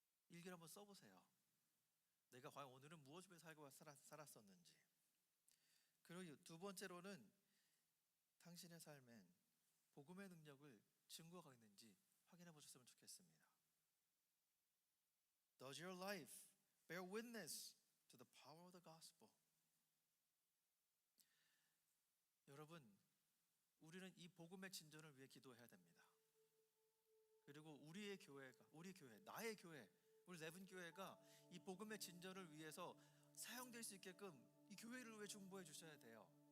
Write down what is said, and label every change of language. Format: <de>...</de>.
<ko>일기를 한번 써보세요. 내가 과연 오늘은 무엇을 위해 살고 살았었는지. 그리고 두 번째로는 당신의 삶엔 복음의 능력을 증거하고 있는지 확인해 보셨으면 좋겠습니다.</ko> <en>Does your life bear witness to the power of the gospel?</en> <ko>여러분, 우리는 이 복음의 진전을 위해 기도해야 됩니다. 그리고 우리의 교회가, 우리 교회, 나의 교회, 우리 레븐 교회가 이 복음의 진전을 위해서 사용될 수 있게끔 이 교회를 위해 중보해 주셔야 돼요.</ko>